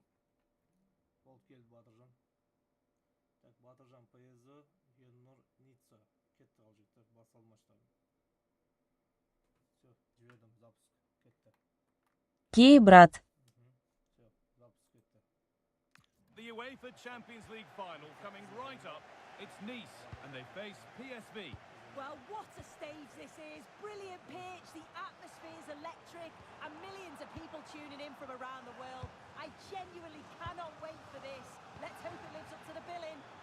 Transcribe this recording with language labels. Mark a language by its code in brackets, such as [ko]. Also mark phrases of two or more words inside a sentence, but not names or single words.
[kk] Бол келді Батыржан. Так, Батыржан ПСВ, Ернұр Ницца. Кетті ал жеттер, басал маштарын. Все, жібердім, запуск. Кетті. Кей, брат. [ru] Все, запуск [kk] кетті. [en] The UEFA Champions League final coming right up. It's Nice, and they face PSV. Well, what a stage this is. Brilliant pitch, the atmosphere is electric, and millions of people tuning in from around the world. I genuinely cannot wait for this. Let's hope it lives up to the billing.